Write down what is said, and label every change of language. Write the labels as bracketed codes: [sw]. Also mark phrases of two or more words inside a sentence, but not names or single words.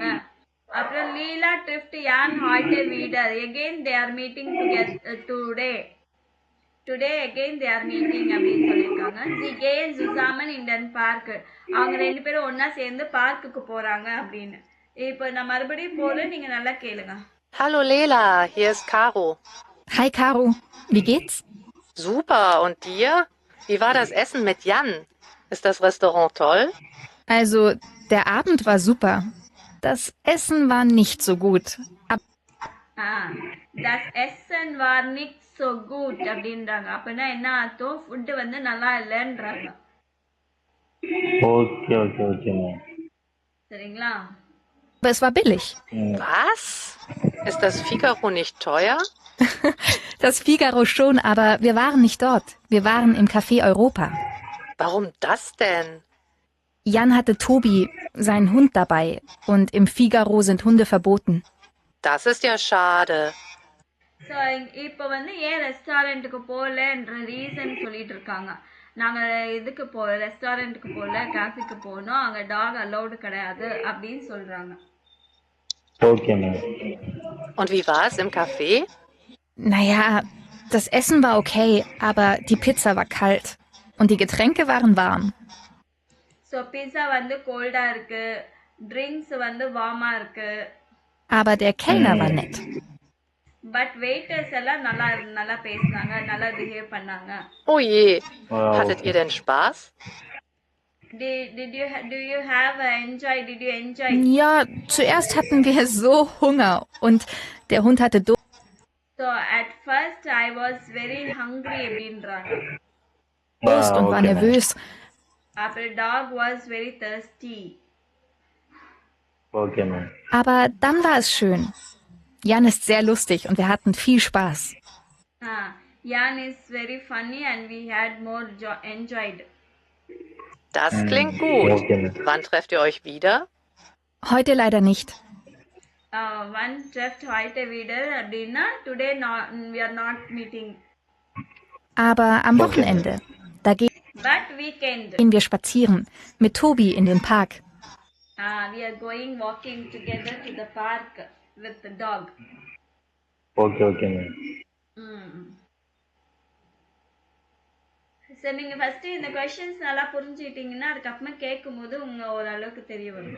[ta] அப்புறம் [de] Lela trifft Jan heute wieder [en] again they are meeting today again they are meeting [ta] அப்படின்னு சொல்லியிருக்காங்க. [de] gehen zusammen in den Park, [ta] அவங்க ரெண்டு பேரும் ஒன்னா சேர்ந்து பார்க்குக்கு போறாங்க அப்படின்னு. இப்போ நான் மறுபடியும் போறேன், நீங்க நல்லா கேளுங்க. [de] Hallo Lela, hier ist Caro. Hi Caro, wie geht's? Super, und dir? Wie war das Essen mit Jan? Ist das Restaurant toll? Also, der Abend war super. Das Essen war nicht so gut. Das Essen war nicht so gut அப்படின்றாங்க. [ta] அப்படின்னா என்ன அர்த்தம்? ஃபுட் வந்து நல்லா இல்லைன்றாங்க. [en] okay okay okay ma'am. [ta] சரிங்களா? [de] Aber es war billig. Was? Ist das Figaro nicht teuer? Das Figaro schon, aber wir waren nicht dort. Wir waren im Café Europa. Warum das denn? Jan hatte Tobi, seinen Hund, dabei. Und im Figaro sind Hunde verboten. Das ist ja schade. [ta] ஸோ இப்போ வந்து ஏன் ரெஸ்டாரண்ட்டுக்கு போகலன்ற ரீசன் சொல்லிட்டு இருக்காங்க. நாங்கள் இதுக்கு ரெஸ்டாரண்ட்டுக்கு போகல, காஃபிக்கு போனோம், அங்கே டாக் அலௌடு கிடையாது அப்படின்னு சொல்கிறாங்க. [en] okay ma'am. [de] Und wie war es im Café? Naja, das Essen war okay, aber die Pizza war kalt. Und die Getränke waren warm. [ta] ஸோ பீஸா வந்து கோல்டாக இருக்கு, ட்ரிங்க்ஸ் வந்து வார்மாக இருக்கு. [de] Aber der Kellner war nett. [ta] பட் வெயிட்டர்ஸ் எல்லாம் நல்லா பேசினாங்க, நல்லா பிஹேவ் பண்ணாங்க. [de] Oh je, hattet ihr denn Spaß? [en] Did you enjoy? [de] Ja, zuerst hatten wir so Hunger und der Hund hatte Durst. [en] So at first I was very hungry அப்படின்றாங்க. [de] Und war nervös. [en] After dog was very thirsty. Okay, man. [de] Aber dann war es schön. Jan ist sehr lustig und wir hatten viel Spaß. [en] Jan is very funny and we had more enjoyed. [de] Das klingt gut. [en] Okay. [de] Wann trefft ihr euch wieder? Heute leider nicht. Wann trefft heute wieder [en] அப்படின்னா today we are not meeting. [de] Aber am Wochenende, da [en] But weekend. [de] gehen wir spazieren mit Tobi in den Park. [en] We are going walking together to the park with the dog. Okay, man. [ta] சரி, நீங்க ஃபர்ஸ்ட் இந்த क्वेश्चंस நல்லா புரிஞ்சிட்டீங்கன்னா அதுக்கப்புறமா கேட்கும்போது உங்க ஓரளவுக்கு தெரிய வரும்.